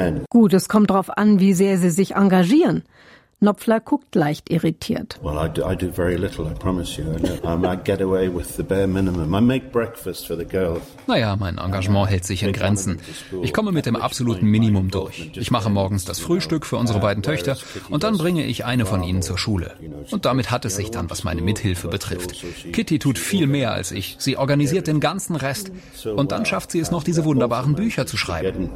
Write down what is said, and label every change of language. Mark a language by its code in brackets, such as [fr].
[de] Gut, es kommt darauf an, wie sehr sie sich engagieren. Knopfler guckt leicht irritiert. [en] Well, I do very little, I promise you. I get away with the bare minimum. I make breakfast for the girls. [de] Naja, mein Engagement hält sich in Grenzen. Ich komme mit dem absoluten Minimum durch. Ich mache morgens das Frühstück für unsere beiden Töchter und dann bringe ich eine von ihnen zur Schule. Und damit hat es sich dann, was meine Mithilfe betrifft. Kitty tut viel mehr als ich. Sie organisiert den ganzen Rest. Und dann schafft sie es noch, diese wunderbaren Bücher zu schreiben.